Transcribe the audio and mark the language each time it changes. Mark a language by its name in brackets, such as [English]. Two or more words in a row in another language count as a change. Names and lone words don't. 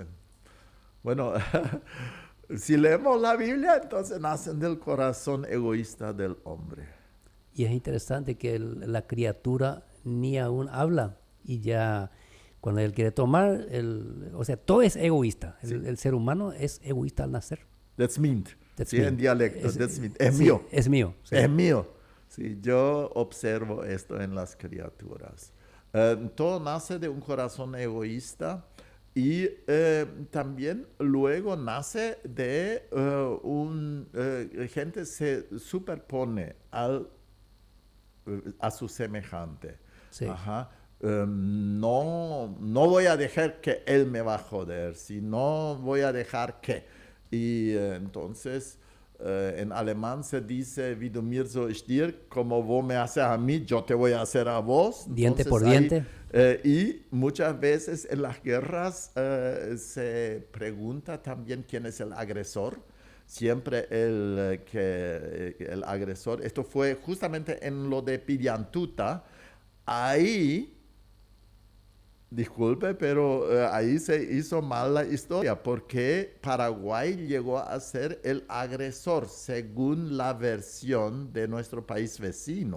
[Spanish] Bueno, si leemos la Biblia, entonces nacen del corazón egoísta del hombre. Y es interesante que la criatura ni aún habla y ya cuando él quiere tomar, o sea, todo es egoísta. Sí, El ser humano es egoísta al nacer. [English] that's mean. That's [Spanish] Sí, [English] me. [Spanish] en dialecto, [English] that's mean. [Spanish] Es Sí, mío, es mío. Sí. es mío. Sí, yo observo esto en las criaturas. Todo nace de un corazón egoísta y también luego nace de gente se superpone a su semejante. Sí. Ajá. No voy a dejar que él me va a joder, sino voy a dejar que. Y entonces en alemán se dice, [German] wie du mir so ich dir, [Spanish] como vos me haces a mí, yo te voy a hacer a vos. Diente Entonces por ahí, diente. y muchas veces en las guerras se pregunta también quién es el agresor. Siempre el agresor, esto fue justamente en lo de Piriantuta, ahí, disculpe, pero ahí se hizo mal la historia, porque Paraguay llegó a ser el agresor según la versión de nuestro país vecino.